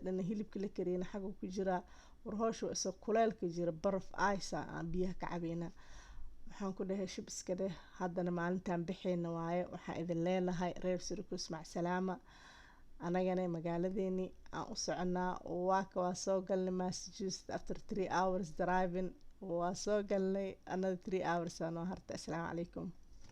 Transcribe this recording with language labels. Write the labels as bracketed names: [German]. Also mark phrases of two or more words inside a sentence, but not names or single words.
[Somali] dhana hilibka la kariyana xagga ku jira warhooshu isoo kuleelka jira baraf aysa aan biyaha ka cabayna waxaan ku dhahay shib iska dheh haddana maalintaan bixayna waaye waxaan idin leenahay reer Syracuse [Arabic] مع السلامة [Somali] anagana magaaladeeni aan u soconaa waa soo galnay Massachusetts [English] after 3 hours driving [Somali] waa soo galnay [English] another 3 hours [Somali] aan harta [Arabic] السلام عليكم